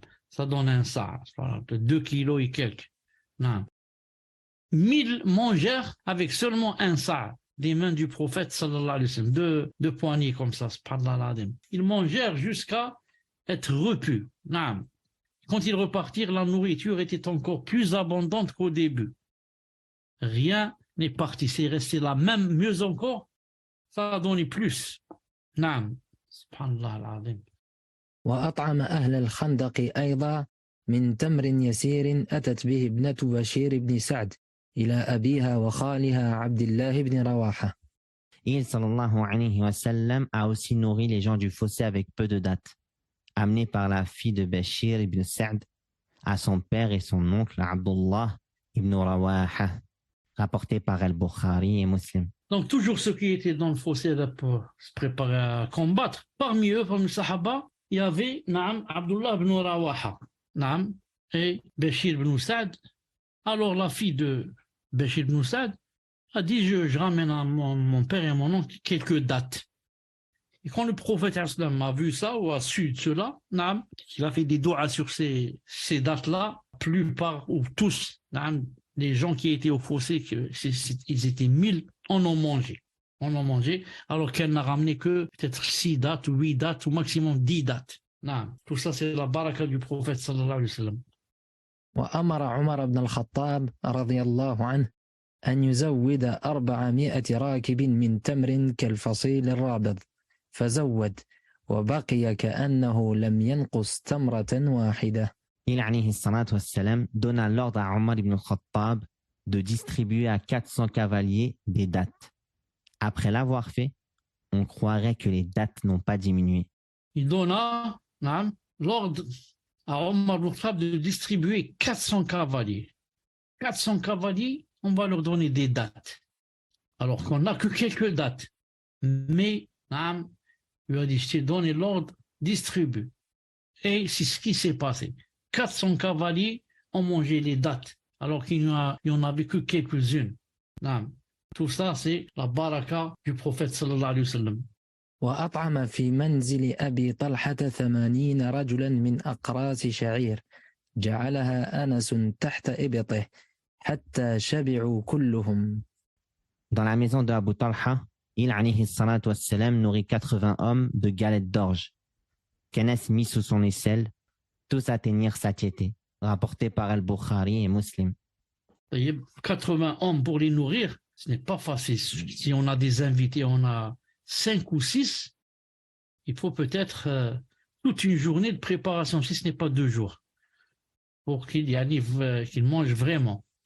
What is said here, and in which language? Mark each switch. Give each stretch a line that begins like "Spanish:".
French: Ça donne un sa, de 2 kilos et quelques. 1000 mangèrent avec seulement un sa des mains du prophète sallallahu alayhi wa sallam, deux poignées comme ça, ils mangèrent jusqu'à être repus. Quand ils repartirent, la nourriture était encore plus abondante qu'au début. Rien n'est parti, c'est resté là, même mieux encore, ça a donné plus.
Arabic: Subhanallah al-azim. وأطعم أهل الخندق أيضا من تمر يسير أتت به ابنة بشير بن سعد إلى أبيها وخالها عبد الله بن رواحة.
French: Il, sallallahu alayhi wa sallam, a aussi nourri les gens du fossé avec peu de dates, amené par la fille de Bashir ibn Sa'd à son père et son oncle Abdullah ibn Rawaha, rapporté par Al-Bukhari et Muslim. Donc toujours ceux qui étaient dans le fossé pour se préparer à combattre, parmi eux, parmi les Sahaba, il y avait Abdullah ibn Rawaha et Bashir ibn Sa'd. Alors la fille de Bashir ibn Sa'd a dit je ramène à mon père et à mon oncle quelques dates. Et quand le prophète a vu ça ou a su de cela, il a fait des doigts sur ces dates-là. La plupart ou tous, les gens qui étaient au fossé, ils étaient 1000, en ont mangé. Alors qu'elle n'a ramené que peut-être 6 dates ou 8 dates ou maximum 10 dates. Tout ça, c'est la baraka du prophète sallallahu alayhi wa sallam.
Arabic: وأمر عمر بن الخطاب رضي الله عنه أن يزود 400 راكب من تمر كالفصيل الرابض فزود وبقي كأنه لم ينقص تمرة واحدة.
French: Il, alayhi salatu wassalam, donna l'ordre à Omar ibn al-Khattab de distribuer à 400 cavaliers des dates. Après l'avoir fait, on croirait que les dates n'ont pas diminué. Il donna l'ordre à Omar ibn al-Khattab de distribuer 400 cavaliers. 400 cavaliers, on va leur donner des dates. Alors qu'on n'a que quelques dates. Mais, il lui a dit, je t'ai donné l'ordre, distribue. Et c'est ce qui s'est passé. 400 cavaliers ont mangé les dates, alors qu'il n'y en avait que quelques-unes. Tout ça, c'est la baraka du prophète sallallahu alayhi wa sallam.
Arabic: وأطعم في منزل أبي طلحة 80 رجلا من أقراص شعير جعلها أنس تحت إبطه حتى شبعوا كلهم.
French: Dans la maison de Abu Talha, il, alayhi salatu wassalam, nourrit 80 hommes de galettes d'orge qu'Anas mit sous son aisselle, tous atteignirent satiété, rapporté par Al-Bukhari et Muslim. 80 hommes pour les nourrir, ce n'est pas facile. Si on a des invités, on a 5 ou 6, il faut peut-être toute une journée de préparation, si ce n'est pas 2 jours, pour qu'ils mangent vraiment.